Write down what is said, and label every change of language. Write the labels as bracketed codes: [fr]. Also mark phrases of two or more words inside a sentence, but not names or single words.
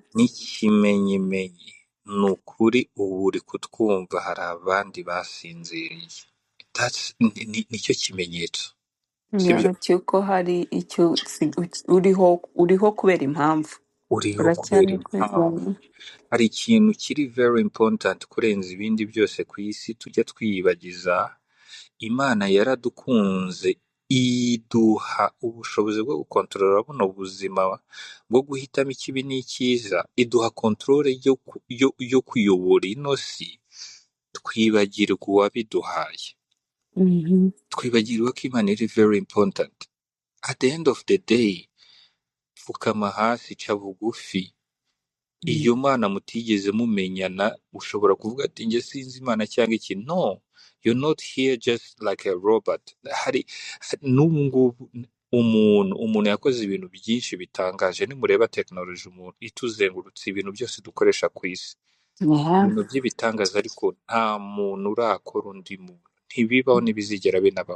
[rw] N'ikimenyimenyi ni ukuri ubu uri kutwumva hari abandi basinziriye. Nicyo kimenyetso, sibyo? yeah, cyuko hari icyo uriho kubera impamvu Uriho kubera uracyari impamvu. kwizana Hari ikintu kiri [en] very important [rw] kurenza ibindi byose ku isi tujya twiyibagiza. Imana yaradukunze iduha ubushobozi bwo gukontorora buno buzima, bwo guhitamo ikibi n'icyiza, iduha kontorore yo kuyobora ino si. Twibagirwa uwabiduhaye, mhm, twibagirwa ko Imana iri [en] very important. At the end of the day, [rw] pfukama hasi, ca bugufi. mm, Iyo Mana mutigeze mumenyana ushobora kuvuga ati njye sinzi Imana cyangwa iki. [en] No, you're not here just like a robot. [rw] N'ubu ngubu umuntu yakoze ibintu byinshi bitangaje. Nimureba tekinoloji umuntu ituzengurutse, ibintu byose dukoresha ku isi, [en] yeah. [rw] ibintu by'ibitangaza, ariko nta muntu urakora undi muntu. Ntibibaho, ntibizigera binabaho.